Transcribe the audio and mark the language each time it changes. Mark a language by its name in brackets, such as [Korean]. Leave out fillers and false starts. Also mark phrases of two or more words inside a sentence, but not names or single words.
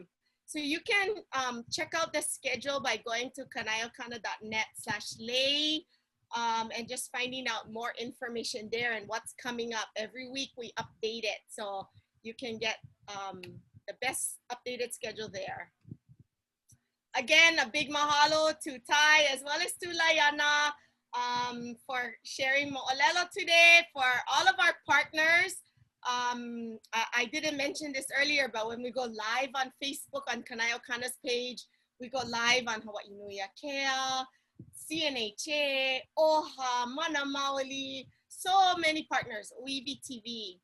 [English] So you can check out the schedule by going to kanaiokana.net/lei and just finding out more information there and what's coming up. Every week we update it, so you can get the best updated schedule there. Again, a big mahalo to Tai as well as to Laiana for sharing moʻolelo today. For all of our partners, I didn't mention this earlier, but when we go live on Facebook on Kanaʻi-o-Kana's page, we go live on Hawaii Nui Akea, CNHA, OHA, Mana Maoli, so many partners, Weavy TV.